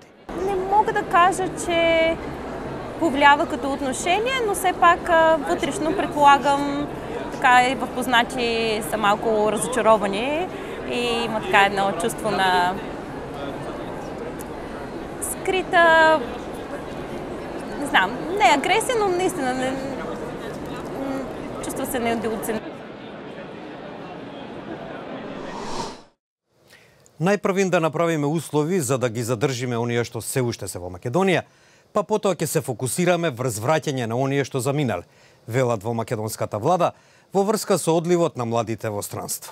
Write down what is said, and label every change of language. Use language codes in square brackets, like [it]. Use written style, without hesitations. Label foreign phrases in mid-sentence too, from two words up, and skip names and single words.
[bg] Не мога да кажа, че повлиява като отношение, но все пак вътрешно предполагам, така и в познати са малко разочаровани и има така едно чувство на скрита, не знам, не агресия, но наистина чувства се неудовлетворени. [mk] Најпрвин да направиме услови за да ги задржиме оние што се уште се во Македонија, па потоа ќе се фокусираме врз враќање на оние што заминале, велат во македонската влада, во врска со одливот на младите во странство.